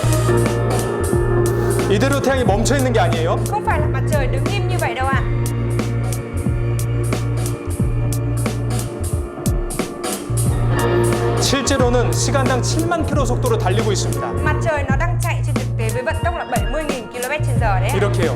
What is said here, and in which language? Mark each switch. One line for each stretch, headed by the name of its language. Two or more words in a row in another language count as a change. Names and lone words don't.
Korean: 이대로 태양이 멈춰 있는 게 아니에요.
Vietnamese: Không phải là mặt trời đứng im như vậy đâu ạ.
Korean: 실제로는 시간당 7만 킬로 속도로 달리고 있습니다.
Vietnamese: Mặt trời nó đang chạy trên thực tế với vận tốc là 70.000 km/h đấy ạ.
Korean: 이렇게요.